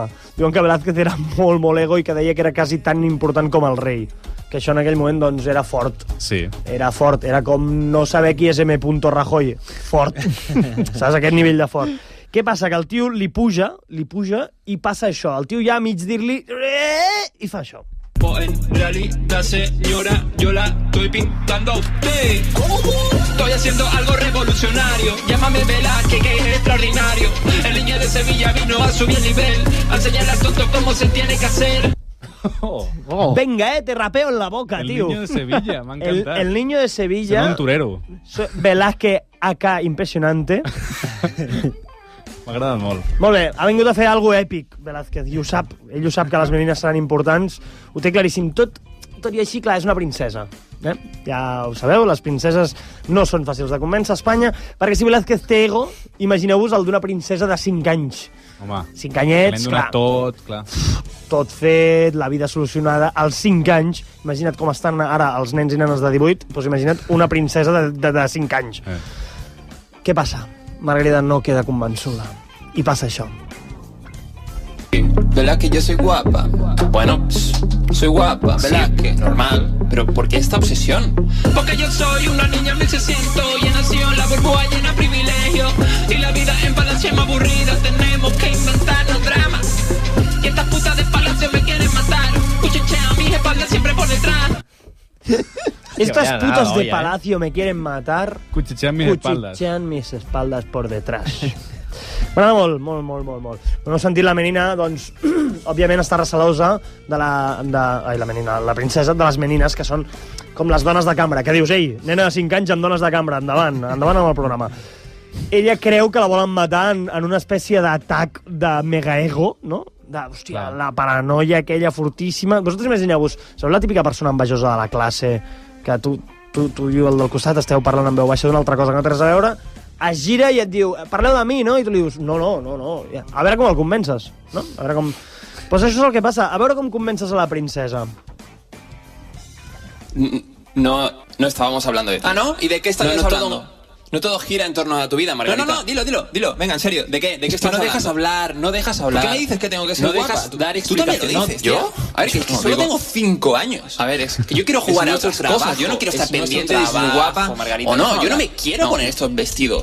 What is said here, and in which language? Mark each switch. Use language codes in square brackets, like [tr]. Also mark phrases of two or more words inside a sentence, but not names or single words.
[ca] Diuen que Velázquez era molt ego i que deia que era quasi tan important com el rei. Que això en aquell moment, doncs, era fort. Sí. Era fort. Era com no saber qui és M. Rajoy. Fort. Saps? Aquest nivell de fort. Què passa? Que el tio li puja i passa això. El tio ja a mig dir-li... i fa això. [es] Pues en realidad, señora, yo la estoy pintando a usted. Estoy haciendo algo revolucionario. Llámame Velázquez, que es extraordinario. El niño de Sevilla vino a subir el nivel, a enseñarle al tonto cómo se tiene que hacer. Venga, te rapeo en la boca, tío. [ca] El niño de Sevilla, m'ha encantat. El niño de Sevilla... Sembla un torero. [es] Velázquez acá, impresionante. [ca] M'ha agradat molt. Molt bé, ha vingut a fer alguna èpic, Velázquez, i ho sap. Ell ho sap que les menines seran importants, ho té claríssim. Tot i així, clar, és una princesa. Ja ho sabeu, les princeses no són fàcils de convèncer a Espanya, perquè si Velázquez té ego, imagineu-vos el d'una princesa de 5 anys. Home, 5 anyets, donat tot, clar. Tot fet, la vida solucionada, als 5 anys. Imagina't com estan ara els nens i nenes de 18, doncs imagina't una princesa de 5 anys. Què passa? Margarida no queda convençuda. I passa això. [es] ¿Verdad que yo soy guapa? Bueno, soy guapa, ¿verdad que? Normal. Pero ¿por qué esta obsesión? Porque yo soy una niña 1600 y he nacido en la burbuja llena de privilegios. Y la vida en palacio es más aburrida, tenemos que inventarnos dramas. Y estas putas de palacio me quieren matar. Cuchichean mis espaldas siempre por detrás. Estas putas de palacio me quieren matar. Cuchichean mis espaldas. Cuchichean mis espaldas por detrás. [ca] M'agrada molt. No heu sentit la menina, doncs, òbviament està recelosa de la princesa de les menines, que són com les dones de cambra, que dius, ei, nena de 5 anys amb dones de cambra, endavant amb el programa. Ella creu que la volen matar en una espècie d'atac de megaego, no? Hòstia, la paranoia aquella fortíssima. Vosaltres imagineu-vos, sabeu la típica persona envejosa de la classe, que tu i el del costat esteu parlant en veu baixa d'una altra cosa que no té res a veure, es gira i et diu, parleu de mi, no? I tu li dius, no. A veure com el convences, no? A veure com... Pues això és el que passa. A veure com convences a la princesa. [es] No estábamos hablando de ti. ¿Ah, no? ¿Y de qué estás hablando? No todo gira en torno a tu vida, Margarita. No, dilo. Venga, en serio. ¿De qué estás hablando? No dejas hablar. ¿Por qué me didices que tengo que ser guapa? No dejas dar explicaciones. ¿Tú también lo dices? ¿Yo? A ver, que solo tengo 5 años. A ver, es que yo quiero jugar a otras cosas. Yo no quiero estar pendiente de si soy guapa o no. Yo no me quiero poner estos vestidos.